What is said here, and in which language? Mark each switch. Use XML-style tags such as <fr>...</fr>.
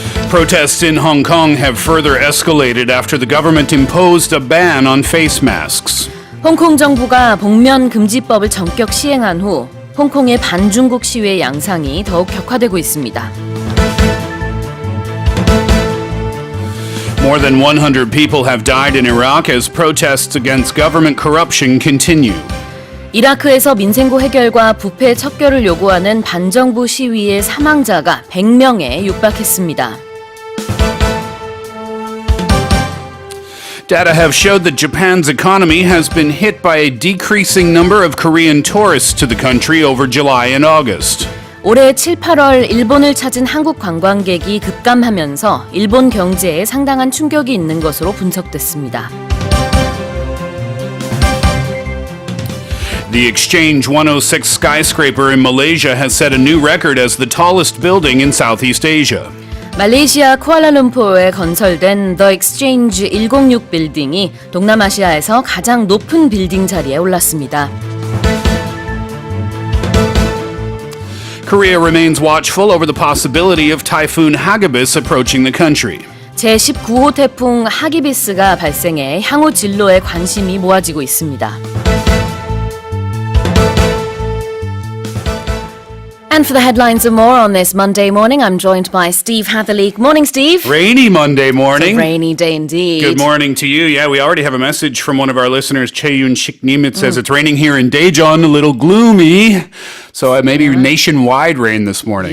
<en>Protests in Hong Kong have further escalated after the government imposed a ban on face masks.</en> <ko>홍콩 정부가 복면금지법을 전격 시행한 후 홍콩의 반중국 시위의 양상이 더욱 격화되고 있습니다.</ko> <en>More than 100 people have died in Iraq as protests against government corruption continue.</en> <ko>이라크에서 민생고 해결과 부패 척결을 요구하는 반정부 시위의 사망자가 100명에 육박했습니다.</ko> <en>Data have showed that Japan's economy has been hit by a decreasing number of Korean tourists to the country over July and August.</en> <ko>올해 7, 8월 일본을 찾은 한국 관광객이 급감하면서 일본 경제에 상당한 충격이 있는 것으로 분석됐습니다.</ko> <en>The Exchange 106 skyscraper in Malaysia has set a new record as the tallest building in Southeast Asia.</en> <ko>말레이시아 쿠알라룸푸르에 건설된 The Exchange 106 빌딩이 동남아시아에서 가장 높은 빌딩 자리에 올랐습니다.</ko> <en>Korea remains watchful over the possibility of Typhoon Hagibis approaching the country.</en> <ko>제19호 태풍 하기비스가 발생해 향후 진로에 관심이 모아지고 있습니다.</ko> <en>And for the headlines and more on this Monday morning, I'm joined by Steve Hatherley. Good morning, Steve. Rainy Monday morning. It's a rainy day indeed. Good morning to you. Yeah, we already have a message from one of our listeners, Chae-Yun Shik-nim. It says it's raining here in Daejeon, a little gloomy. So maybe nationwide rain this morning.</en>